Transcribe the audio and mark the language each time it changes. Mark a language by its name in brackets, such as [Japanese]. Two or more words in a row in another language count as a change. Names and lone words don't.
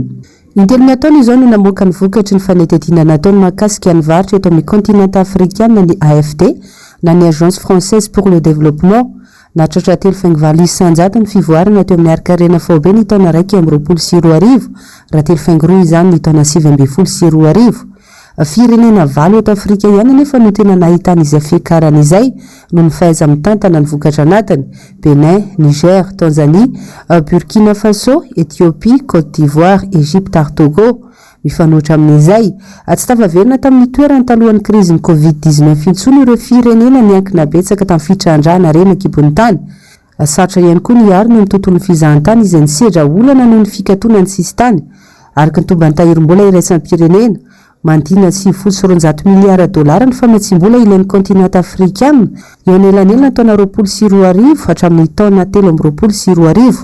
[Malagasy] Intelo miataona izao no namoaka ny vokatry ny fanetetiana nataony mahakasika ny varotra eto amin'ny kontinanta afrikana ny AFD na ny [French] agence française pour le développement [Malagasy] natratra 3.9 isanjato ny fivoarana teo amin'ny arkarena faobe ny taona raiky amin'ny 20 sy 2 arivo raha 3.2 izany ny taona 7 sy 2 arivo. Firenena valo eto Afrika ihany nefa no tena nahitana izay fiakarana izay no ny fahaiza mitantana ny vokatra anatiny: Benin, Niger, Tanzanie, Burkina Faso, Ethiopie, Côte d'Ivoire, Égypte ary Togo. Mifanohitra amin'izay tsy tafaverina tamin'ny toerany talohan'ny krizin'ny covid-19 intsony ireo firenena niankina betsaka tamin'ny fitrandrahana reny ankibon'ny tany. Sarotra ihany koa ny arina ny tontolon'ny fizahantany izay nisedra olana noho ny fikatoana ny sisy tany. Araka ny tombany-tahirim-bola iraisam-pirenena mandina $700 miliara ny fametsim-bola ilain'ny kontinanta afrikana eo anelanelana taona 20 sy 2 arivo hatramin'ny taona 13 sy 2 arivo.